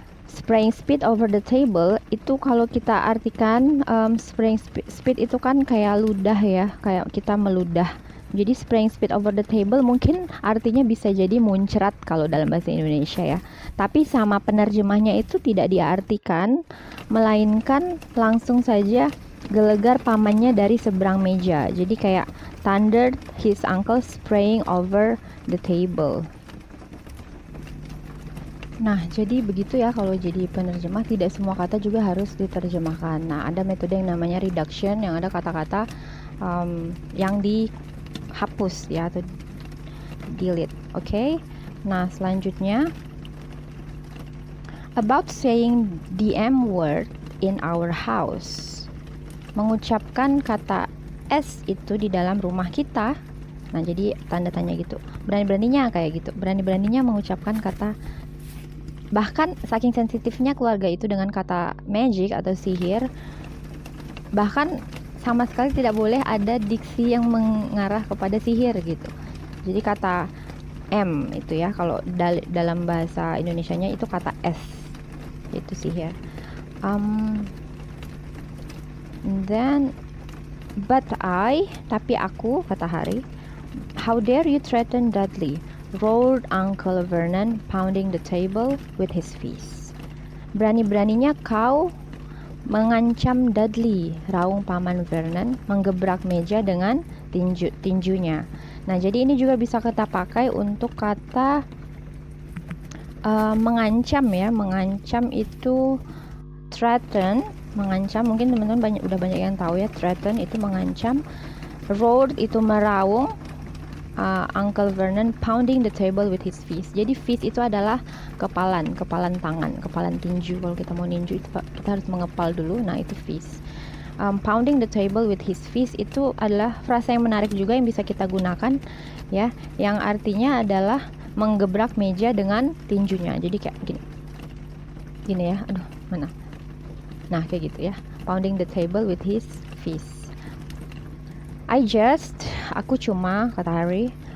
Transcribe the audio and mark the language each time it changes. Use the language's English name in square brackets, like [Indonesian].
[English] Spraying spit over the table [Indonesian] itu kalau kita artikan [English] spraying spit [Indonesian] itu kan kayak ludah ya, kayak kita meludah. Jadi [English] spraying spit over the table [Indonesian] mungkin artinya bisa jadi muncrat kalau dalam bahasa Indonesia ya. Tapi sama penerjemahnya itu tidak diartikan, melainkan langsung saja gelegar pamannya dari seberang meja. Jadi kayak [English] thundered his uncle spraying over the table. [Indonesian] Nah, jadi begitu ya kalau jadi penerjemah, tidak semua kata juga harus diterjemahkan. Nah, ada metode yang namanya reduction, yang ada kata-kata yang dihapus ya atau delete. Oke. Nah, selanjutnya [English] about saying the M word in our house. [Indonesian] Mengucapkan kata S itu di dalam rumah kita. Nah, jadi tanda tanya gitu. Berani-beraninya kayak gitu. Berani-beraninya mengucapkan kata, bahkan saking sensitifnya keluarga itu dengan kata magic atau sihir, bahkan sama sekali tidak boleh ada diksi yang mengarah kepada sihir gitu. Jadi kata M itu ya, kalau dalam bahasa Indonesianya itu kata S, itu sihir. [English] Then but [Indonesian] tapi aku, kata Harry. [English] How dare you threaten Dudley? Roared Uncle Vernon, pounding the table with his fist. [Indonesian] Berani-beraninya kau mengancam Dudley, raung Paman Vernon, menggebrak meja dengan tinjunya. Nah, jadi ini juga bisa kita pakai untuk kata mengancam ya. Mengancam itu threaten, mengancam. Mungkin teman-teman udah banyak yang tahu ya, threaten itu mengancam. Roared itu meraung. [English] Uncle Vernon pounding the table with his fist. [Indonesian] Jadi fist itu adalah kepalan tangan, kepalan tinju. Kalau kita mau ninju itu kita harus mengepal dulu. Nah, itu fist. [English] Pounding the table with his fist [Indonesian] itu adalah frasa yang menarik juga yang bisa kita gunakan ya, yang artinya adalah menggebrak meja dengan tinjunya. Jadi kayak gini ya. Aduh, mana? Nah, kayak gitu ya. [English] Pounding the table with his fist. [Indonesian] Aku cuma, kata Harry.